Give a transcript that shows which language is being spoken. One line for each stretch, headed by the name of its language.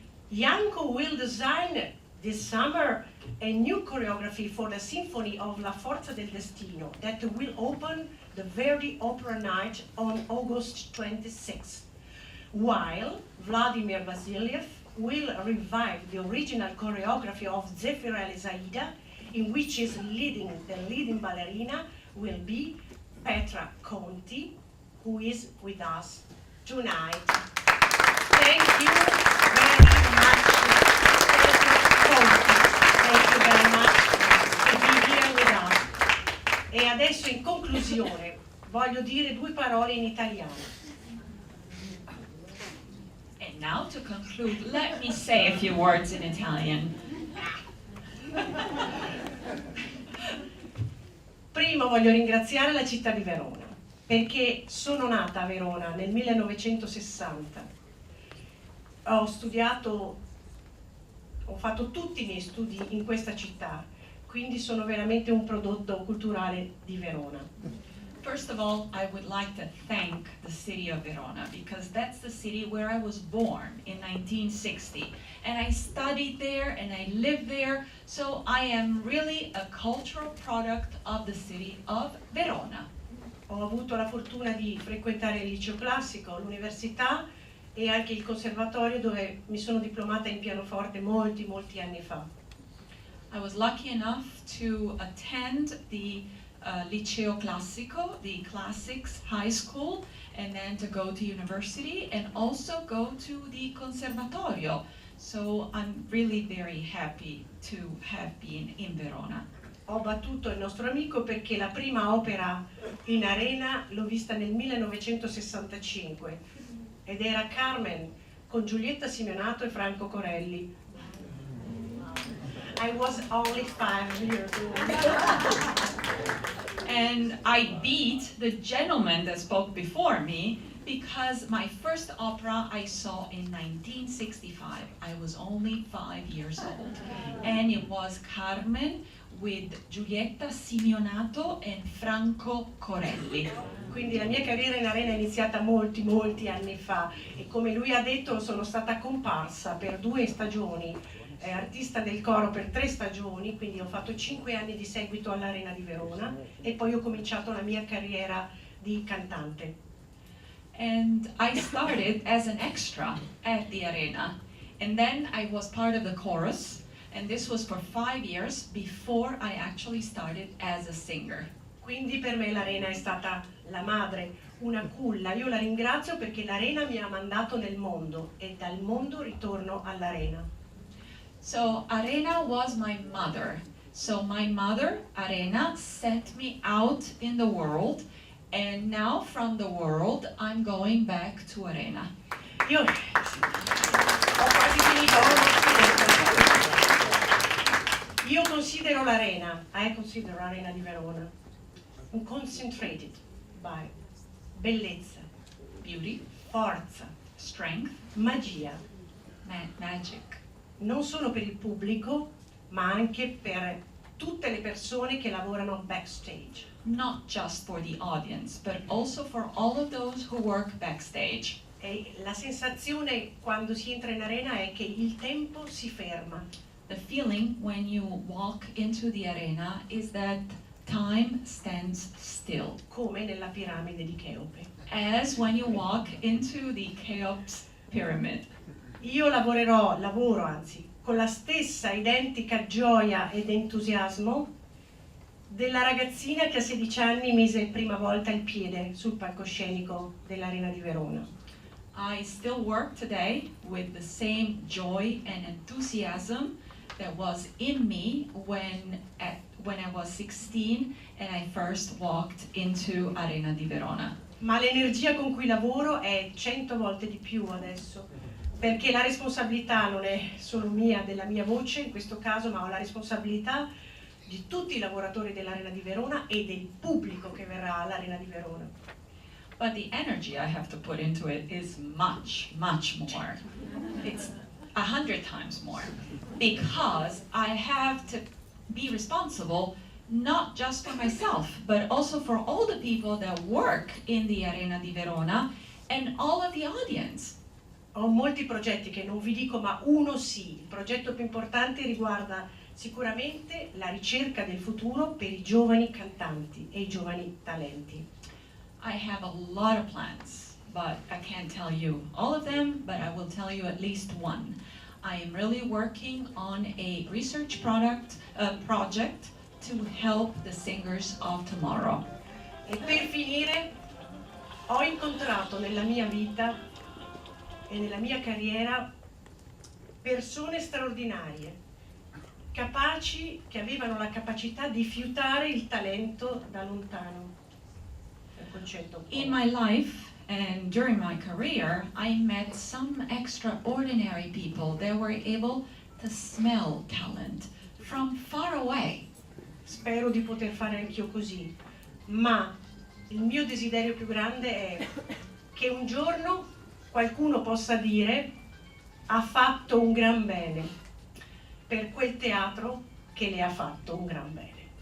English: Yanko will design this summer a new choreography for the Symphony of La Forza del Destino that will open the Verdi Opera Night on August 26th, while Vladimir Vasiliev will revive the original choreography of Zeffirelli's Aida, in which the leading ballerina will be Petra Conti, who is with us tonight. Thank you very much, Petra Conti. Thank you very much for being here with us.
Italian: E adesso in conclusione voglio dire 2 parole in italiano.
English: And now to conclude, let me say a few words in Italian.
Italian: Primo voglio ringraziare la città di Verona, perché sono nata a Verona nel 1960. Ho fatto tutti i miei studi in questa città, quindi sono veramente un prodotto culturale di Verona.
English: First of all, I would like to thank the city of Verona because that's the city where I was born in 1960. And I studied there and I lived there, so I am really a cultural product of the city of Verona.
Italian: Ho avuto la fortuna di frequentare il liceo classico, l'università e anche il conservatorio dove mi sono diplomata in pianoforte molti anni fa.
English: I was lucky enough to attend the Liceo Classico, the Classics High School, and then to go to university and also go to the Conservatorio. So I'm really very happy to have been in Verona.
Italian: Ho battuto il nostro amico perché la prima opera in arena l'ho vista nel 1965 ed era Carmen con Giulietta Simeonato e Franco Corelli.
English: I was only 5 years old. And I beat the gentleman that spoke before me because my first opera I saw in 1965. I was only 5 years old. And it was Carmen with Giulietta Simeonato and Franco Corelli.
Italian: Quindi la mia carriera in arena è iniziata molti anni fa e come lui ha detto sono stata comparsa per 2 stagioni, artista del coro per 3 stagioni, quindi ho fatto 5 anni di seguito all'Arena di Verona e poi ho cominciato la mia carriera di cantante.
English: And I started as an extra at the arena. And then I was part of the chorus. And this was for 5 years before I actually started as a singer.
Italian: Quindi per me l'Arena è stata la madre, una culla. Io la ringrazio perché l'Arena mi ha mandato nel mondo e dal mondo ritorno all'Arena.
English: So Arena was my mother. So my mother, Arena, sent me out in the world. And now from the world, I'm going back to Arena.
Italian: Io ho quasi finito. Io considero l'Arena,
English: I consider Arena di Verona,
Italian: un
English: concentrated by
Italian: bellezza,
English: Beauty,
Italian: forza,
English: strength,
Italian: magia,
English: magic.
Italian: non solo per il pubblico, ma anche per tutte le persone che lavorano backstage.
English: Not just for the audience, but also for all of those who work backstage.
Italian: E la sensazione quando si entra in arena è che il tempo si ferma.
English: The feeling when you walk into the arena is that time stands still,
Italian: Come nella piramide di Cheope.
English: as when you walk into the Cheops pyramid.
Italian: Io lavoro anzi, con la stessa identica gioia ed entusiasmo della ragazzina che a 16 anni mise prima volta il piede sul palcoscenico dell'Arena di Verona.
English: I still work today with the same joy and enthusiasm that was in me when I was 16 and I first walked into Arena di Verona.
Italian: Ma l'energia con cui lavoro è 100 volte di più adesso, perché la responsabilità non è solo mia, della mia voce in questo caso, ma ho la responsabilità di tutti i lavoratori dell'Arena di Verona e del pubblico che verrà all'Arena di Verona.
English: But the energy I have to put into it is much, much more. It's 100 times more. Because I have to be responsible not just for myself, but also for all the people that work in the Arena di Verona and all of the audience.
Italian: Ho molti progetti che non vi dico, ma uno sì. Il progetto più importante riguarda sicuramente la ricerca del futuro per i giovani cantanti e i giovani talenti.
English: I have a lot of plans, but I can't tell you all of them, but I will tell you at least one. I am really working on a research project to help the singers of tomorrow.
Italian: E per finire, ho incontrato nella mia vita e nella mia carriera persone straordinarie, capaci, che avevano la capacità di fiutare il talento da lontano. È un concetto un po'.
English: In my life and during my career, I met some extraordinary people that were able to smell talent from far away.
Italian: Spero di poter fare anch'io così, ma il mio desiderio più grande è che un giorno qualcuno possa dire ha fatto un gran bene per quel teatro che le ha fatto un gran bene.